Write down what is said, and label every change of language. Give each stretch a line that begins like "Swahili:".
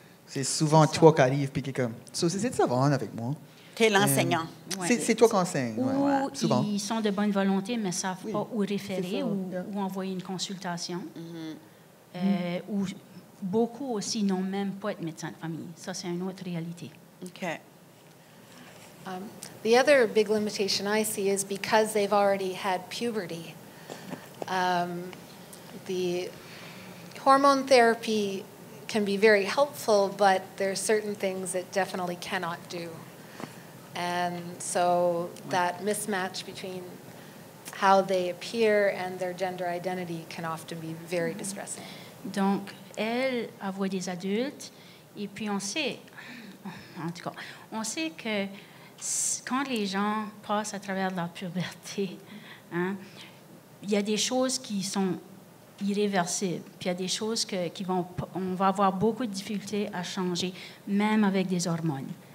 French: C'est souvent toi qui arrives puis qui est comme, so, c'est de savoir avec moi. Tu es l'enseignant. C'est toi qui enseignes. Ou souvent. ils sont de bonne volonté, mais ne savent pas où référer ou envoyer une consultation. Ou beaucoup aussi n'ont même pas de médecin de famille. Ça, c'est une autre réalité.
English: OK. The other big limitation I see is because they've already had puberty. The hormone therapy can be very helpful, but there are certain things it definitely cannot do. And so that mismatch between how they appear and their gender identity can often be very distressing.
French: Donc, elle voit des adultes, et puis on sait, en tout cas, on sait que quand les gens passent à travers leur puberté, hein, il y a des choses qui sont irréversibles, puis il y a des choses on va avoir beaucoup de difficultés à changer, même avec des hormones.